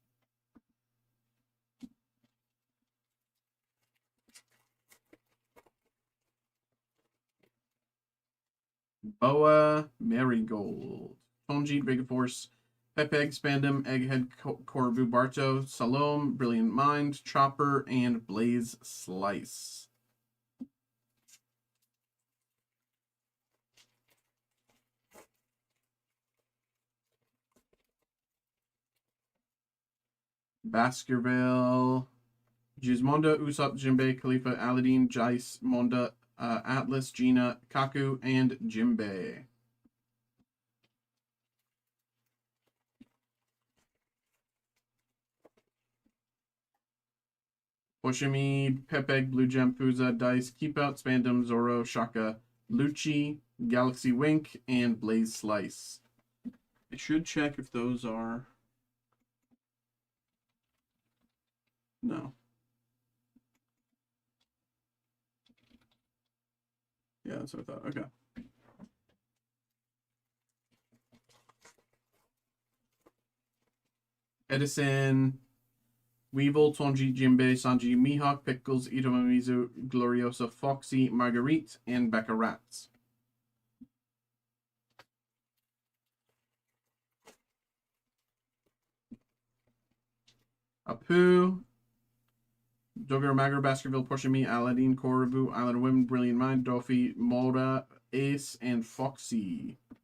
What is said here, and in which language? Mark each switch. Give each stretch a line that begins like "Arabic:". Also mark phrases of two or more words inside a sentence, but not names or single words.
English: Boa, Marigold, Tonjit, Vega Force, Pepeg, Spandam, Egghead, Corbu, Barto, Salome, Brilliant Mind, Chopper, and Blaze Slice. Baskerville, Gizmonda, Usopp, Jinbei, Khalifa, Aladdin, Jice, Monda, Atlas, Gina, Kaku, and Jinbei. Oshimi, Pepeg, Blue Gem, Fuza, Dice, Keep Out, Spandam, Zoro, Shaka, Lucci, Galaxy Wink, and Blaze Slice. I should check if those are... No. Yeah, that's what I thought. Okay. Edison, Weevil, Tonji, Jinbei, Sanji, Mihawk, Pickles, Itomamizu, Gloriosa, Foxy, Marguerite, and Becca Rats. Apu, Dogger, Magger, Baskerville, Porshami, Aladdin, Korabu, Island of Women, Brilliant Mind, Doffy, Mora, Ace, and Foxy.